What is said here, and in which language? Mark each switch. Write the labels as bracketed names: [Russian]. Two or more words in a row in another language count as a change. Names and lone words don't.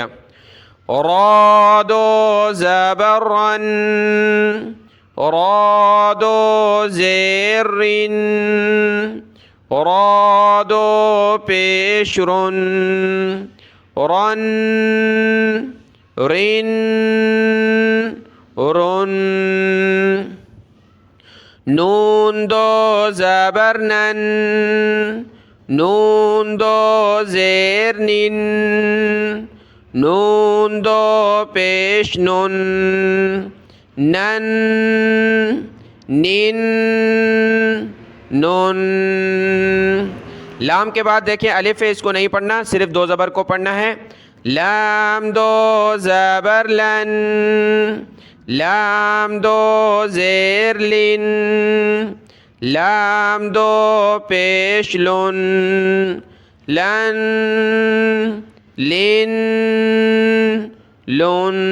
[Urdu] را دو زبر رن، را دو زیر رن، را دو پیش رن، رن، رن، رن. نون دو زبر نن، نون دو زیر نن، نون دو پیش نن، نن نن نون۔ لام کے بعد دیکھیں الف ہے، اس کو نہیں پڑھنا، صرف دو زبر کو پڑھنا ہے۔ لام دو زبر لن، لام دو زیر لن، لام دو پیش لن، لن لن لن۔